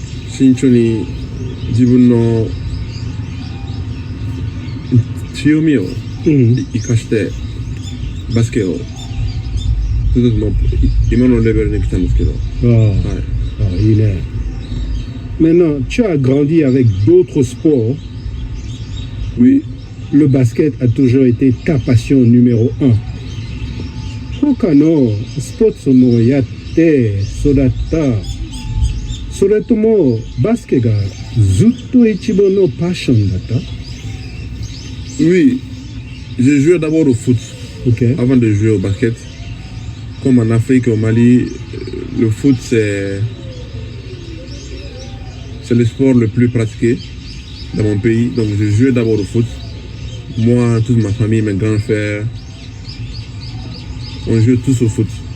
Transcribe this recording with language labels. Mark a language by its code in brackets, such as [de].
[ja] 慎重に自分の強みを生かしてバスケをずっと今のレベルに来たんですけど。いいね。 [fr] Maintenant, tu as grandi avec d'autres sports. Oui. Le basket a toujours été ta passion numéro 1. [ja] 他のスポーツもやって育った。それともバスケがずっと一番のパッションだった？ [fr] Oui, j'ai joué d'abord au foot avant de jouer au basket. Comme en Afrique, au Mali, le foot c'est le sport le plus pratiqué dans mon pays. Donc j'ai joué d'abord au foot. Moi, toute ma famille, mes grands frères, on jouait tous au foot.